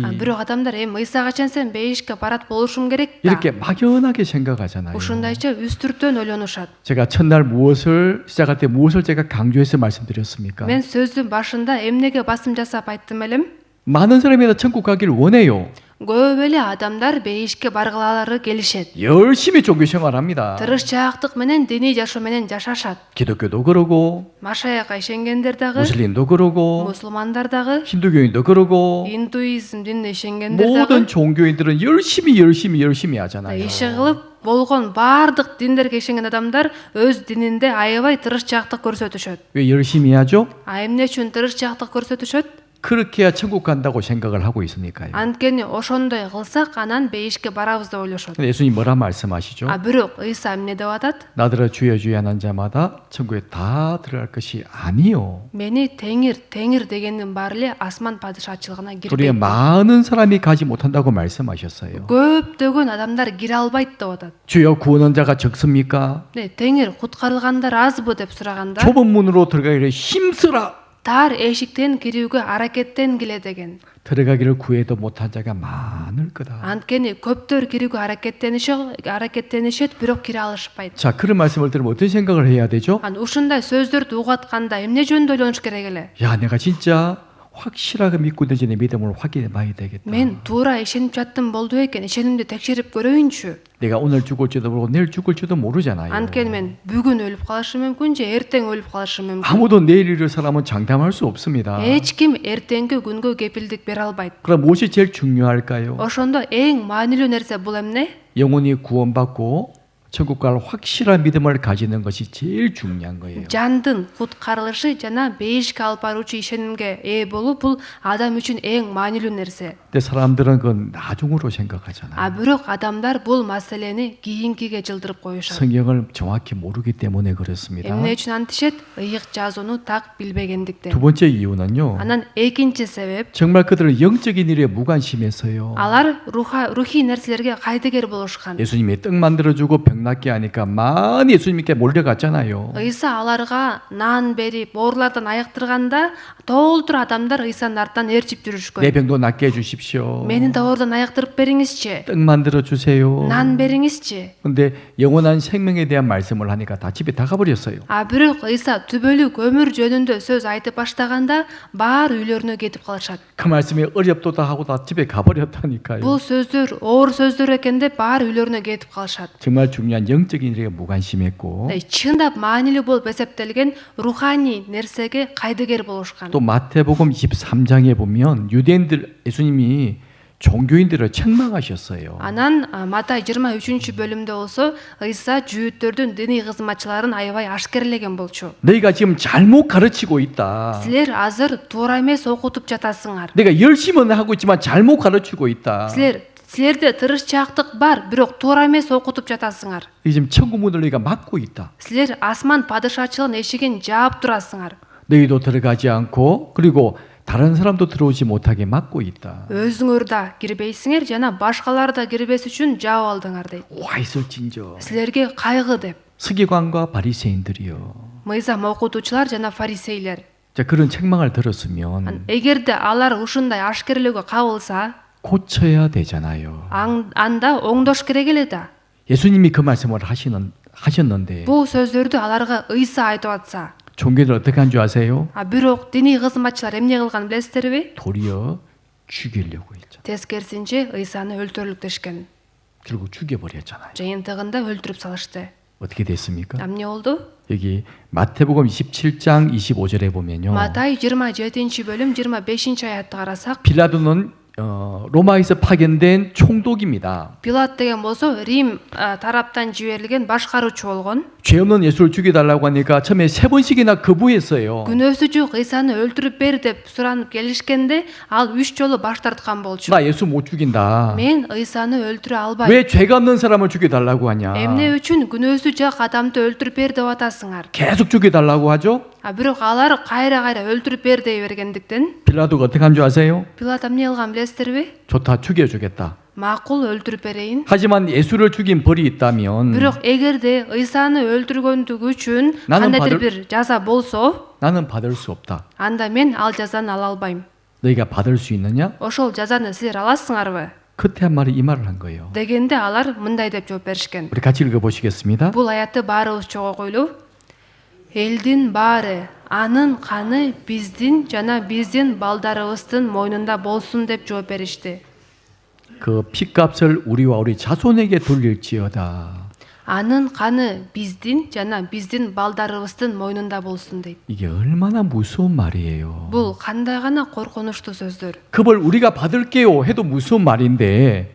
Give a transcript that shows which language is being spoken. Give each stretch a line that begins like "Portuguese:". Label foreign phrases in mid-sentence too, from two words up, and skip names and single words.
Kyrgyz: Бирок адамдар Ыйсага ишенсем бейишке барат болушум керек да.
Korean: 이렇게 막연하게 생각하잖아요.
Kyrgyz: Ушундайча үстүртөн ойлонушат.
Korean: 제가 첫날 무엇을 시작할 때 무엇을 제가 강조해서 말씀드렸습니까?
Kyrgyz: Мен сөздүн башында эмнеге басым жасап айттым элем?
Korean: 많은 사람이 다 천국 가기를 원해요.
Kyrgyz: Көп эле адамдар бейишке баргылары келишет.
Korean: 열심히 종교 생활합니다.
Kyrgyz: Тырышчаактык менен диний жашоо менен жашашат.
Korean: 기독교도 그러고
Kyrgyz: Машаяка ишенгендер дагы,
Korean: 무슬림도 그러고
Kyrgyz: мусулмандар дагы,
Korean: 힌두교인도 그러고
Kyrgyz: индуизм динине ишенгендер
Korean: 모든
Kyrgyz: дагы
Korean: 종교인들은 열심히 하잖아요.
Kyrgyz: иши кылып болгон баардык диндерге ишенген адамдар өз дининде аябай тырышчаактык көрсөтүшөт.
Korean: 왜 열심히 하죠?
Kyrgyz: Эмне үчүн тырышчаактык көрсөтүшөт?
Korean: 그렇게 해야 천국 간다고 생각을 하고 있으니까요.
Kyrgyz: Анткени ошондой кылсак анан бейишке барабыз деп ойлошот.
Korean: 근데 예수님 뭐라 말씀하시죠?
Kyrgyz: Бирок Ыйса эмне деп атат?
Korean: 나더러 주여 주여 하는 자마다 천국에 다 들어갈 것이 아니요.
Kyrgyz: Мени теңир дегендин баары эле асман падышачылыгына
Korean: 우리의
Kyrgyz: кирбейт.
Korean: 많은 사람이 가지 못한다고 말씀하셨어요.
Kyrgyz: Көптөгөн адамдар кире албайт деп атат.
Korean: 주여 구원한 자가 적습니까?
Kyrgyz: Теңир куткарылгандар азбы деп сураганда,
Korean: 좁은 문으로 들어가기를 힘쓰라.
Kyrgyz: тар эшиктен кирүүгө аракеттенгиле деген.
Korean: 들어가기를 구해도 못한 자가 많을 거다.
Kyrgyz: Анткени көптөр кирүүгө аракеттенишет, бирок кире алышпайт.
Korean: 자, 그런 말씀을 들으면 어떤 생각을 해야 되죠?
Kyrgyz: Ушундай сөздөрдү угатканда эмне жөнүндө ойлонуш керек эле?
Korean: 야, 내가 진짜 확실하게 믿고 있는지 내 믿음을 확인해 봐야 되겠다.
Kyrgyz: Мен туура ишенип жаттым болду экен, ишенимди текшерип көрөйүнчү.
Korean: 내가 오늘 죽을지도 모르고 내일 죽을지도 모르잖아요.
Kyrgyz: Анткени мен бүгүн өлүп калышым мүмкүн же эртең өлүп калышым мүмкүн.
Korean: 아무도 내일 일을 사람은 장담할 수 없습니다.
Kyrgyz: Эч ким эртеңки күнгө кепилдик бере албайт.
Korean: 그럼 무엇이 제일 중요할까요?
Kyrgyz: Ошондо эң маанилүү нерсе бул эмне?
Korean: 영혼이 구원받고 천국 갈 확실한 믿음을 가지는 것이 제일 중요한 거예요.
Kyrgyz: Жандын куткарылышы жана бейишке алып баруучу ишенимге ээ болуу бул адам үчүн эң маанилүү нерсе.
Korean: 근데 사람들은 그건 나중으로 생각하잖아요.
Kyrgyz: Бирок адамдар бул маселени кийинкиге жылдырып коюшат.
Korean: 성경을 정확히 모르기 때문에 그렇습니다.
Kyrgyz: Эмне үчүн антишет? Ыйык жазууну так билбегендиктен.
Korean: 두 번째 이유는요.
Kyrgyz: Анан экинчи себеп,
Korean: 정말 그들은 영적인 일에 무관심해서요.
Kyrgyz: алар рухий нерселерге кайдыгер болушкан.
Korean: 예수님이 떡 만들어주고 병 낫게 하니까 많이 예수님께 몰려갔잖아요.
Kyrgyz: Ыйса аларга нан берип, оорулардан айыктырганда толтур адамдар Ыйсанын артынан ээрчип
Korean: 내
Kyrgyz: жүрүшкөн.
Korean: 병도 낫게 해주십시오.
Kyrgyz: Менин да оорудон айыктырып бериңизчи.
Korean: 떡 만들어 주세요.
Kyrgyz: Нан бериңизчи.
Korean: 근데 영원한 생명에 대한 말씀을 하니까 다 집에 다 가버렸어요.
Kyrgyz: Бирок Ыйса түбөлүк өмүр жөнүндө сөз айтып баштаганда баары үйлөрүнө кетип калышат.
Korean: 그 말씀이 어렵도다 하고 다 집에 가버렸다니까요.
Kyrgyz: Бул сөздөр оор сөздөр экен деп баары үйлөрүнө кетип калышат.
Korean: 정말 중요한 영적인 일에 무관심했고
Kyrgyz: Чындап маанилүү болуп эсептелген руханий нерсеге кайдыгер болушкан.
Korean: 또 마태복음 23장에 보면 유대인들 예수님이 종교인들을 책망하셨어요.
Kyrgyz: Анан Матай 23-бөлүмдө болсо Ыйса жүйүттөрдүн диний кызматчыларын аябай ашкерлеген болчу.
Korean: 너희가 지금 잘못 가르치고 있다.
Kyrgyz: Силер азыр туура эмес окутуп жатасыңар.
Korean: 내가 열심히는 하고 있지만 잘못 가르치고 있다.
Kyrgyz: Силерде тырышчаактык бар, бирок туура эмес окутуп жатасыңар.
Korean: 이 지금 천국 문을 너희가 막고 있다.
Kyrgyz: Силер асман падышачылыгын эшигин жаап турасыңар.
Korean: 너희도 들어가지 않고 그리고 다른 사람도 들어오지 못하게 막고 있다.
Kyrgyz: Өзүңөр да кирбейсиңер жана башкалар да кирбес үчүн жаап алдыңар дейт.
Korean: 와 있을진저
Kyrgyz: Силерге кайгы деп.
Korean: 서기관과 바리새인들이요.
Kyrgyz: Мыйзам окутуучулар жана фарисейлер.
Korean: 자, 그런 책망을 들었으면
Kyrgyz: Эгерде алар ушундай ашкерлөөгө кабылса,
Korean: 고쳐야 되잖아요.
Kyrgyz: анда оңдош керек эле да.
Korean: 예수님이 그 말씀을 하셨는데
Kyrgyz: Бул сөздөрдү аларга Ыйса айтып атса,
Korean: 종교들 어떻게 한 줄 아세요?
Kyrgyz: бирок диний кызматчылар эмне кылган билесиздерби?
Korean: 도리어 죽이려고 했죠.
Kyrgyz: Тескерисинче Ыйсаны өлтүрөлүктешкен.
Korean: 결국 죽여버렸잖아요.
Kyrgyz: Жыйынтыгында өлтүрүп салышты.
Korean: 어떻게 됐습니까?
Kyrgyz: Эмне болду?
Korean: 여기 마태복음 27장 25절에 보면요.
Kyrgyz: Матай 27-бөлүм 25-аятты карасак,
Korean: 빌라도는 로마에서 파견된 총독입니다.
Kyrgyz: Пилат деген болсо Рим тараптан жиберилген башкаруучу болгон.
Korean: 죄 없는 예수를 죽여달라고 하니까 처음에 3번씩이나 거부했어요.
Kyrgyz: Күнөөсү жок Ыйсаны өлтүрүп бер деп суранып келишкенде, ал 3 жолу баш тарткан болчу.
Korean: 나 예수 못 죽인다.
Kyrgyz: Мен Ыйсаны өлтүрө албайм.
Korean: 왜 죄가 없는 사람을 죽여달라고 하냐?
Kyrgyz: Эмне үчүн күнөөсү жок адамды өлтүрүп бер деп атасыңар?
Korean: 계속 죽여달라고 하죠?
Kyrgyz: Бирок алар кайра өлтүрүп бер дей бергендиктен,
Korean: 빌라도가 어떻게 한 줄 아세요?
Kyrgyz: Пилат эмне кылган билесиздерби?
Korean: 좋다, 죽여주겠다.
Kyrgyz: Макул өлтүрүп берейин.
Korean: 하지만 예수를 죽인 벌이 있다면
Kyrgyz: Бирок эгерде Ыйсаны өлтүргөндүгү үчүн кандайдыр бир жаза болсо,
Korean: 나는 받을 수 없다.
Kyrgyz: анда мен ал жазаны ала албайм.
Korean: 너희가 받을 수 있느냐?
Kyrgyz: Ошол жазаны силер аласыңарбы?
Korean: 그때 한 말이 이 말을 한 거예요.
Kyrgyz: Дегенде алар мындай деп жооп беришкен.
Korean: 우리 같이 읽어보시겠습니다.
Kyrgyz: Бул аятты баарыбыз чогуу койлу. Элдин баары, анын каны биздин жана биздин балдарыбыздын мойнунда болсун деп жооп беришти.
Korean: 그 피값을 우리와 우리 자손에게 돌릴지어다.
Kyrgyz: Анын каны биздин жана биздин балдарыбыздын мойнунда болсун дейт.
Korean: 이게 얼마나 무서운 말이에요.
Kyrgyz: Бул кандай гана коркунучтуу сөздөр.
Korean: 그 벌 우리가 받을게요 해도 무서운 말인데